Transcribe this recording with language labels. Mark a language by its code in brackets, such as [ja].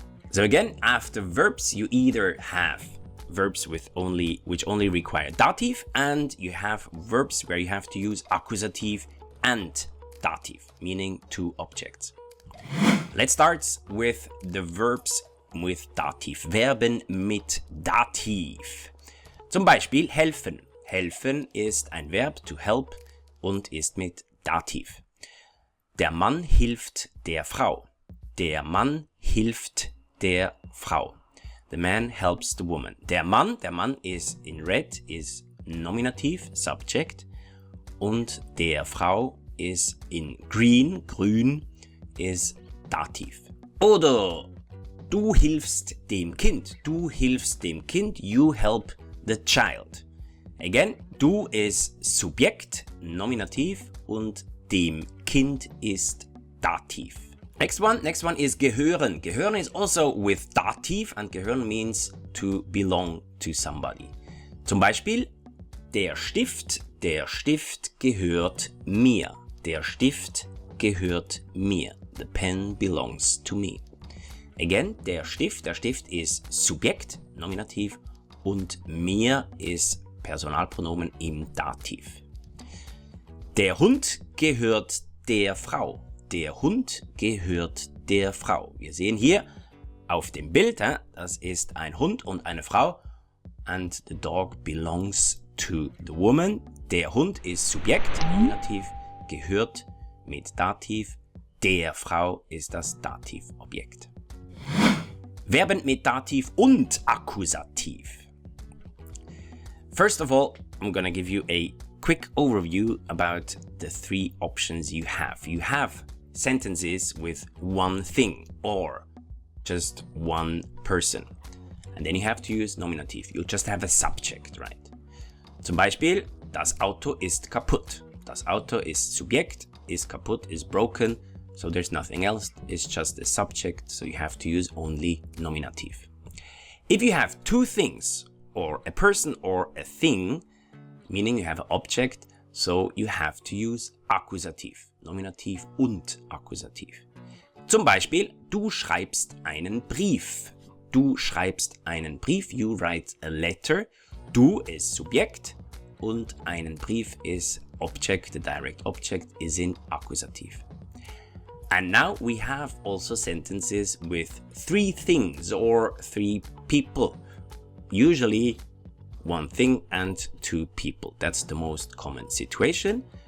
[en] So again, after verbs, you either have verbs which only require dative, and you have verbs where you have to use accusative and dative, meaning two objects. Let's start with the verbs with dative. [de] Verben mit dativ. Zum Beispiel helfen. Helfen ist ein Verb [en] to help [de] und ist mit dativ. Der Mann hilft der Frau. Der Mann hilft der Frau. [en] The man helps the woman. Der Mann is in red, is nominative, subject. [de] Und der Frau [en] is in green, grün, is dativ. [de] Oder du hilfst dem Kind. Du hilfst dem Kind. [en] You help the child. Again, [de] du is Subjekt, Nominativ und dem Kind ist Dativ. [en] Next one is gehören. Gehören is also with Dativ, and gehören means to belong to somebody. [de] Zum Beispiel, der Stift gehört mir. Der Stift gehört mir. [en] The pen belongs to me. [de] Again, der Stift ist Subjekt, Nominativ, und mir ist Personalpronomen im Dativ. Der Hund gehört der Frau. Der Hund gehört der Frau. Wir sehen hier auf dem Bild, das ist ein Hund und eine Frau. [en] and the dog belongs to the woman. [de] Der Hund ist Subjekt, Nominativ, gehört mit Dativ. Der Frau ist das Dativobjekt. Verben mit Dativ und Akkusativ. [en] First of all, I'm gonna give you a quick overview about the three options you have. You have sentences with one thing or just one person. And then you have to use nominative. You just have a subject, right? [de] Zum Beispiel, das Auto ist kaputt. Das Auto ist Subjekt, ist kaputt, [en] is broken. So there's nothing else. It's just a subject. So you have to use only nominative. If you have two things, or a person or a thing, meaning you have an object, so you have to use accusative. [de] Nominativ und Akkusativ. Zum Beispiel, du schreibst einen Brief. Du schreibst einen Brief. [en] You write a letter. [de] Du ist Subjekt und einen Brief ist Object. [en] The direct object is in Akkusativ. And now we have also sentences with three things or three people. Usually one thing and two people. That's the most common situation.